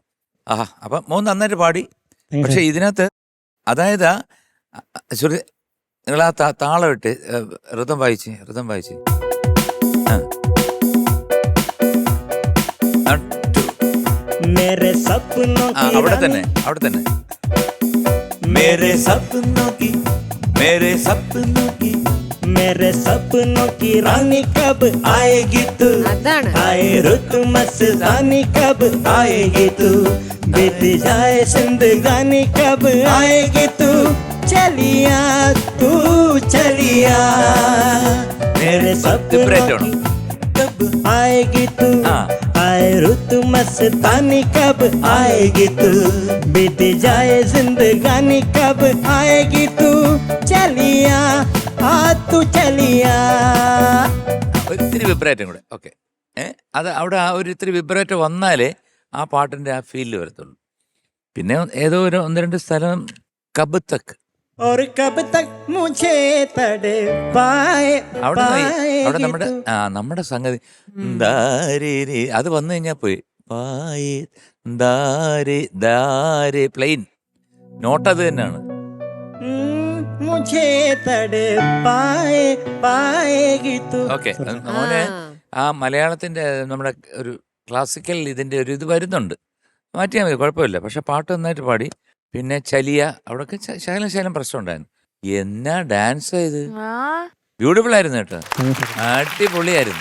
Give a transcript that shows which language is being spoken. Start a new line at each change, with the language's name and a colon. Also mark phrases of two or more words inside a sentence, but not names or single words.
Malayalam: അപ്പം മോൻ നന്നായിട്ട് പാടി. പക്ഷെ ഇതിനകത്ത് അതായത് നിങ്ങൾ ആ താളം ഇട്ട് ഋതം വായിച്ച് അവിടെ തന്നെ
Hindi: मेरे सपनों की रानी कब आएगी तू आए रुत मस्तानी कब आएगी तू बीत जाए जिंदगानी कब आएगी तू चलिया तू चलिया मेरे सपनों की कब आएगी तू आए रुत मस्तानी कब आएगी तू बीत जाए जिंदगानी कब आएगी तू चलिया आ तू चलिया.
Malayalam: ഒത്തിരി വിബ്രേറ്റം കൂടെ. ഓക്കെ, അത് അവിടെ ആ ഒരു ഇത്തിരി വിബ്രേറ്റ് വന്നാലേ ആ പാട്ടിന്റെ ആ ഫീലിൽ വരത്തുള്ളൂ. പിന്നെ ഏതോ ഒരു 1-2 സ്ഥലം
Hindi: कब तक और कब तक मुझे तड़े पाए
Malayalam: അവിടെ നമ്മുടെ സംഗതി അത് വന്നു കഴിഞ്ഞാൽ പോയി. പ്ലെയിൻ നോട്ട് അത് തന്നെയാണ്.
Hindi: मुझे तड़े पाएगी तू.
Malayalam: ഓക്കെ മോനെ, ആ മലയാളത്തിന്റെ നമ്മുടെ ഒരു ക്ലാസിക്കൽ ഇതിന്റെ ഒരു ഇത് വരുന്നുണ്ട്, മാറ്റിയാൽ മതി, കുഴപ്പമില്ല. പക്ഷെ പാട്ട് നന്നായിട്ട് പാടി. പിന്നെ ചലിയ, അവിടെയൊക്കെ ശകലം പ്രശ്നം ഉണ്ടായിരുന്നു. എന്നാ ഡാൻസ് ഇത് ആ ബ്യൂട്ടിഫുൾ ആയിരുന്നു കേട്ടോ, അടിപൊളിയായിരുന്നു.